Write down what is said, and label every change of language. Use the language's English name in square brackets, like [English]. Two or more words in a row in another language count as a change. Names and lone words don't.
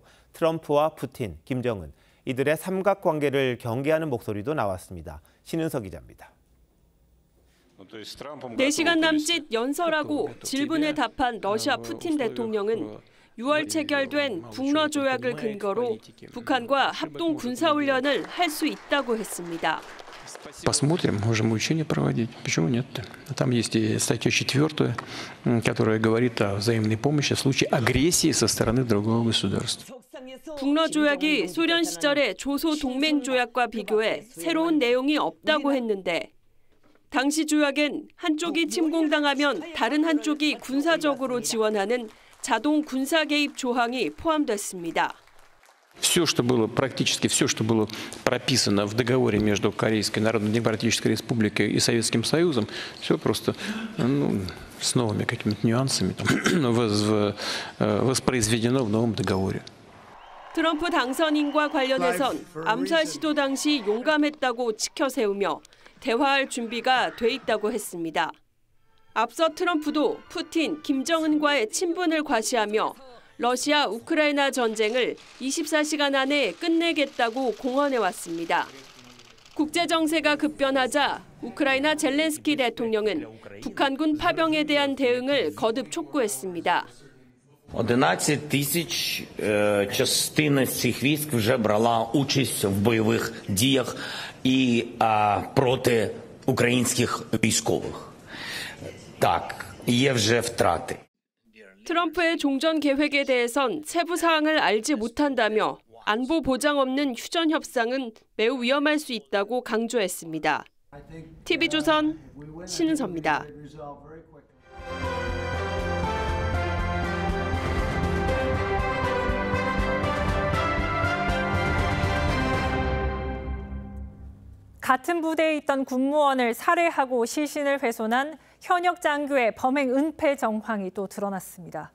[Korean] 트럼프와 푸틴, 김정은, 이들의 삼각관계를 경계하는 목소리도 나왔습니다. 신은석 기자입니다. 4시간 남짓 연설하고 질문에 답한 러시아 푸틴 대통령은 6월 체결된 북러 조약을 근거로 북한과 합동 군사훈련을 할 수 있다고 했습니다. [Russian] Посмотрим, можем учения проводить. Почему нет? Там есть и статья 4, которая говорит о взаимной помощи в случае агрессии со стороны другого государства. [Korean] 북러 조약이 소련 시절의 조소 동맹 조약과 비교해 새로운 내용이 없다고 했는데 당시 조약엔 한쪽이 침공당하면 다른 한쪽이 군사적으로 지원하는 자동 군사 개입 조항이 포함됐습니다. [Russian] Все, что было, практически все, что было прописано в договоре между Корейской Народно-Демократической Республикой и Советским Союзом, все просто с новыми какими-то нюансами воспроизведено в новом договоре. [Korean] 트럼프 당선인과 관련해선 암살 시도 당시 용감했다고 치켜세우며 대화할 준비가 돼 있다고 했습니다. 앞서 트럼프도 푸틴, 김정은과의 친분을 과시하며 러시아 우크라이나 전쟁을 24시간 안에 끝내겠다고 공언해왔습니다. 국제 정세가 급변하자 우크라이나 젤렌스키 대통령은 북한군 파병에 대한 대응을 거듭 촉구했습니다. [Ukrainian] 11,000 частина з цих військ вже брала участь в бойових діях і проти українських військових. Так, є вже втрати. [Korean] 트럼프의 종전 계획에 대해선 세부 사항을 알지 못한다며 안보 보장 없는 휴전 협상은 매우 위험할 수 있다고 강조했습니다. TV조선 신은서입니다. 같은 부대에 있던 군무원을 살해하고 시신을 훼손한 현역 장교의 범행 은폐 정황이 또 드러났습니다.